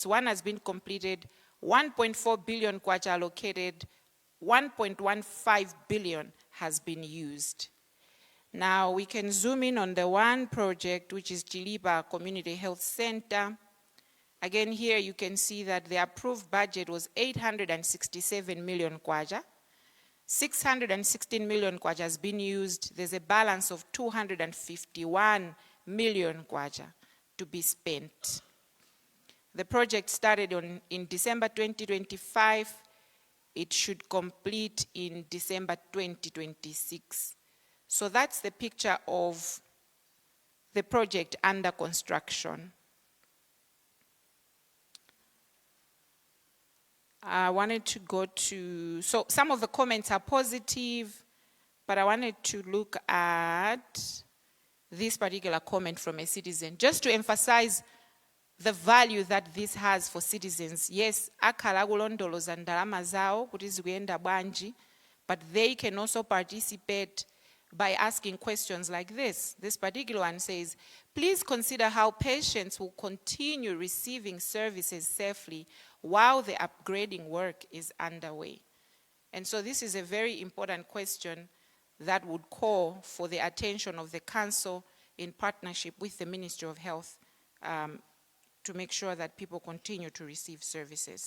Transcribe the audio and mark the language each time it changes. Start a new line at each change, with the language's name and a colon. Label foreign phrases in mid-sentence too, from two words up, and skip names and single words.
English: One has been completed, 1.4 billion kwacha allocated, 1.15 billion has been used. Now we can zoom in on the one project, which is Chilipa Community Health Center. Again, here you can see that the approved budget was 867 million kwacha. 616 million kwacha has been used. There's a balance of 251 million kwacha to be spent. The project started in December 2025. It should complete in December 2026. So that's the picture of the project under construction. I wanted to go to, so some of the comments are positive, but I wanted to look at this particular comment from a citizen, just to emphasize the value that this has for citizens. Yes,
Nyanja: akhala kulondoloza ndalama zawo kuti zikuyenda bwanji,
English: but they can also participate by asking questions like this. This particular one says, please consider how patients will continue receiving services safely while the upgrading work is underway. And so this is a very important question that would call for the attention of the Council in partnership with the Ministry of Health to make sure that people continue to receive services.